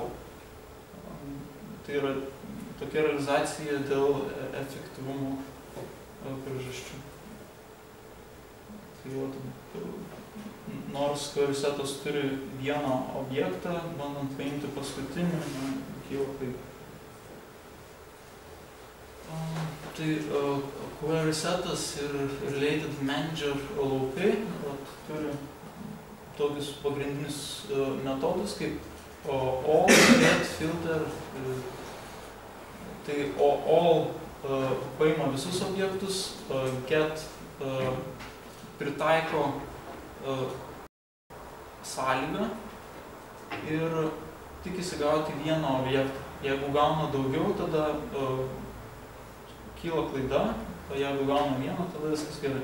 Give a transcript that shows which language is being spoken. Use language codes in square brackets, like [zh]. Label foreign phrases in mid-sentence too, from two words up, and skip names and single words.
[lt] Tai yra tokia realizacija dėl efektyvumo priežasčių. Nors [en] query setas [lt] turi vieną objektą, bandant paimti paskutinį, kyla kaip. Tai [en] query setas [lt] ir [en] related manager [lt] laukai turi tokius pagrindinius metodus kaip all, get, filter. Tai all paima visus objektus, get pritaiko sąlygą ir tikisi gauti vieną objektą. Jeigu gauna daugiau, tada kyla klaida, o jeigu gauna vieną, tada viskas gerai.